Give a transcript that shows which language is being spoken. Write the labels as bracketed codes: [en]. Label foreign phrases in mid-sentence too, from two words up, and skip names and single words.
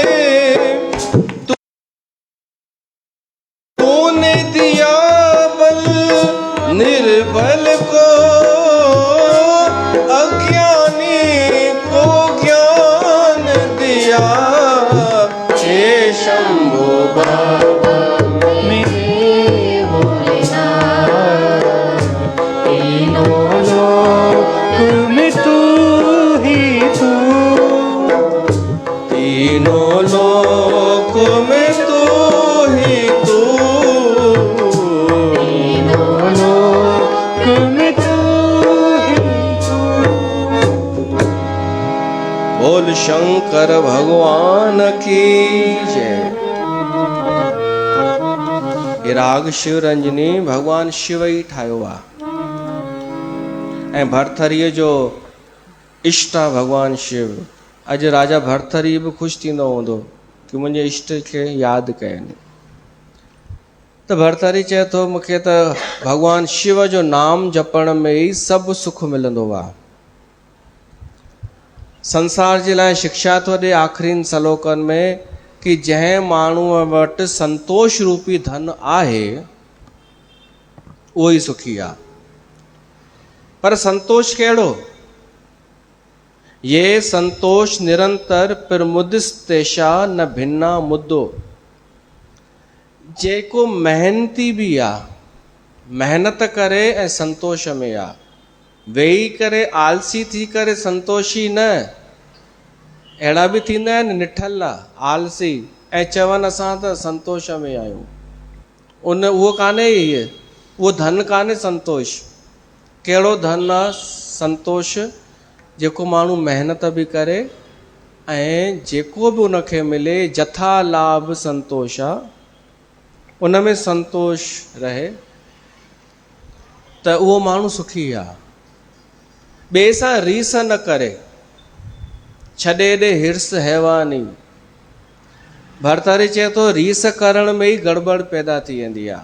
[hi] तूने दिया बल निर्बल को, अज्ञानी को ज्ञान दिया। हे शंभो बाबा मेरे भोलेनाथ, तीनों लोक में तू ही तू, तीनों लोक में तू ही तू, तीनों लोक में तू ही तू। बोल शंकर भगवान की जय। [sd] ये राग शिव रंजनी भगवान शिव ही ठाहियो आहे ऐं भरथरीअ जो इष्ट आहे भगवान शिव। अॼु राजा भरथरी बि ख़ुशि थींदो हूंदो कि मुंहिंजे इष्ट खे यादि कयनि। त भरथरी चए थो मूंखे त भगवान शिव जो नाम जपण में ई सभु सुख मिलंदो आहे। संसार जे लाइ शिक्षा थो ॾे आख़िरी सलोकनि में कि जंहिं माण्हूअ वटि संतोष रूपी धन आहे उहो ई सुखी आहे। पर संतोष कहिड़ो? ये संतोष निरंतर प्रमुदिस्तेषा न भिन्ना मुद्दो। जेको मेहनती बि आहे, मेहनत करे ऐं संतोष में आहे, वेही करे आलसी थी करे संतोषी न। अहिड़ा बि थींदा आहिनि निठल आलसी ऐं चवनि असां त संतोष में आहियूं। उहो कान्हे, उहो धन कान्हे संतोष। कहिड़ो धन आहे संतोष? जेको माण्हू महिनत बि करे ऐं जेको बि उनखे मिले जथा लाभ संतोष आहे, उन में संतोष रहे त उहो माण्हू सुखी आहे। ॿिए सां रीस न करे, छॾे ॾे हिर्स हैवानी। भरथरी चए थो रीस करण में ई गड़बड़ पैदा थी वेंदी आहे।